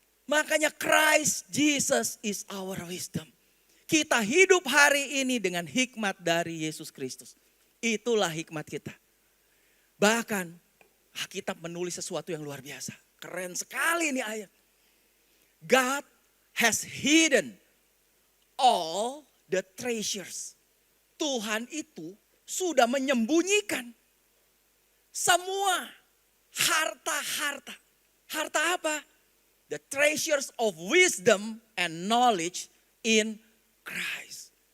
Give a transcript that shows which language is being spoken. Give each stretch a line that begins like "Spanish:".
Indonesian: Makanya
English: Christ Jesus is our wisdom.
Indonesian: Kita hidup hari ini dengan hikmat dari Yesus Kristus. Itulah hikmat kita. Bahkan Alkitab menulis sesuatu yang luar biasa. Keren sekali ini ayat.
English: God has hidden all the treasures.
Indonesian: Tuhan itu sudah menyembunyikan semua harta-harta. Harta apa?
English: The treasures of wisdom and knowledge in Christ.